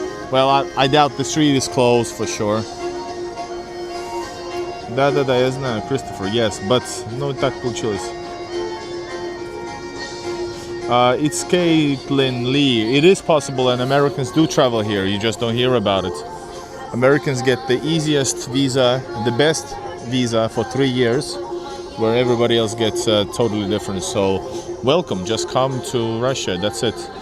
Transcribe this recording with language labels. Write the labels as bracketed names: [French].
[English] Well, I doubt the street is closed for sure. [Russian] Да, я знаю, Christopher, [English] yes, but, [Russian] ну, так получилось. [English] It's Caitlin Lee. It is possible, and Americans do travel here. You just don't hear about it. Americans get the easiest visa, the best visa for 3 years, where everybody else gets totally different. So, welcome. Just come to Russia. That's it.